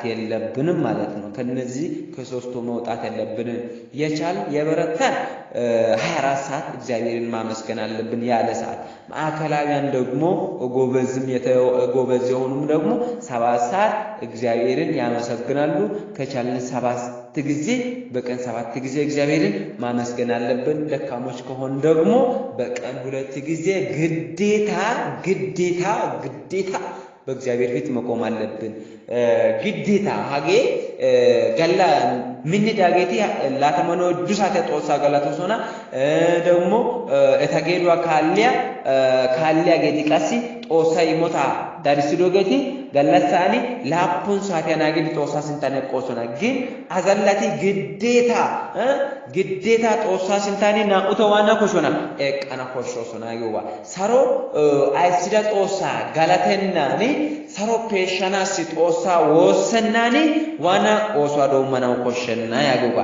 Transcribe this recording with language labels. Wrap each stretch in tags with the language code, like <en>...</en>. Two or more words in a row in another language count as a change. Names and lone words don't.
<am>የለብንም ማለት ነው። ከነዚህ ከሶስቱ መውጣት የለብንም። የቻል የበረታን 24 ሰዓት እግዚአብሔርን ማመስገን አለብን ያለ ሰዓት። ማዕከላውያን ደግሞ ጎበዝ የሆኑም ደግሞ 7 ሰዓት እግዚአብሔርን ያመሰግናሉ። ከቻልን 7 ጊዜ በቀን 7 ጊዜ እግዚአብሔርን ማመስገን አለብን። ደካሞች ከሆን ደግሞ በቀን 2 ጊዜ ግዴታ በእግዚአብሔር ፊት መቆም አለብን።</am> <wal>ግዴታ ሀጌ ገላ ምን ዳገቲ ላተመኖ ዱሳተ ጦሳ ገላቶሶና ደግሞ እታገዱ ካሊያ ገዲ ቀሲ ጦሳ ይሞታ ዳርሲዶ ገቲ ገለሳኒ ላፑን ሳቲያና ገዲ ጦሳ ስንታነ ቆሶና ግን አዘላቲ ግዴታ ጦሳ ስንታኒ ናቁቶ ዋና ኮሾና ኤቀና ኮሾሶና ይዋ ሳሮ አይሲዳ ጦሳ ገላተናኒ ሳሮ ፔሻናሲ ጦሳ ወሰናኒ ዋና ኦሷዶ መናው ኮሸና ያጉባ</wal>